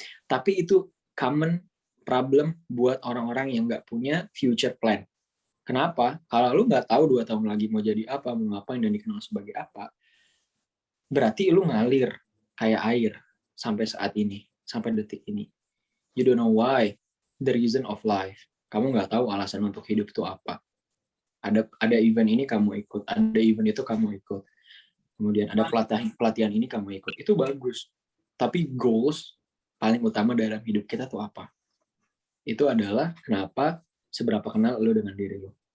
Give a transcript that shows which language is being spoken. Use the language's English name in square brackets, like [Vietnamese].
[Indonesian] Tapi itu common problem buat orang-orang yang nggak punya future plan. Kenapa? Kalau lu nggak tahu 2 tahun lagi mau jadi apa, mau ngapain dan dikenal sebagai apa, berarti lu ngalir kayak air sampai saat ini, sampai detik ini. [English] You don't know why, the reason of life. [Indonesian] Kamu nggak tahu alasan untuk hidup itu apa. Ada event ini kamu ikut, ada event itu kamu ikut. Kemudian ada pelatihan ini kamu ikut. Itu bagus. Tapi goals paling utama dalam hidup kita tuh apa? Itu adalah kenapa, seberapa kenal lu dengan diri lu.